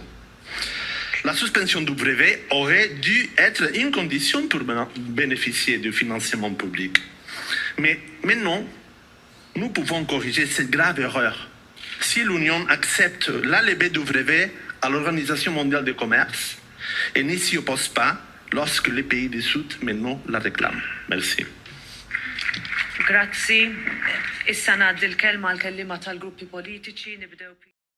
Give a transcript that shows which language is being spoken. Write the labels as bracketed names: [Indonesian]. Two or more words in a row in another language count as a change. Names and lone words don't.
[French] La suspension du brevet aurait dû être une condition pour bénéficier du financement public. Mais maintenant, nous pouvons corriger cette grave erreur. Si l'Union accepte la levée du brevet à l'Organisation mondiale du commerce et ne s'y oppose pas lorsque les pays du Sud maintenant la réclament. Merci. [Maltese] Grazzi. Issa ngħaddi l-kelma għall-kelliema tal-gruppi politiċi nibdew